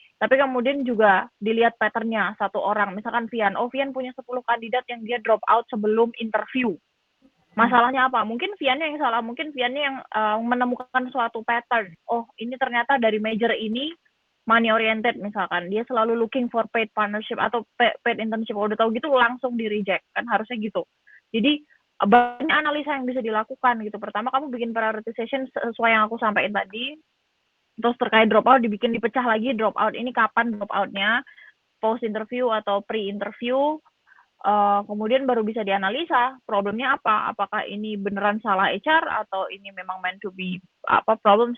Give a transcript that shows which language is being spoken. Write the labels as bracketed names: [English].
[Indonesian] Tapi kemudian juga dilihat patternnya satu orang. Misalkan Vian, Vian punya 10 kandidat yang dia drop out sebelum interview. Masalahnya apa? Mungkin Viannya yang salah, mungkin Viannya yang menemukan suatu pattern. Oh, ini ternyata dari major ini [English] money oriented [Indonesian] misalkan. Dia selalu [English] looking for paid partnership atau paid internship. [Indonesian] Kalau udah tahu gitu langsung di reject kan, harusnya gitu. Jadi banyak analisa yang bisa dilakukan gitu. Pertama kamu bikin prioritization sesuai yang aku sampaikan tadi. Terus terkait dropout dipecah lagi, dropout ini kapan dropoutnya, post interview atau pre interview. Kemudian baru bisa dianalisa problemnya apa, apakah ini beneran salah HR atau ini memang [English] meant to be problems.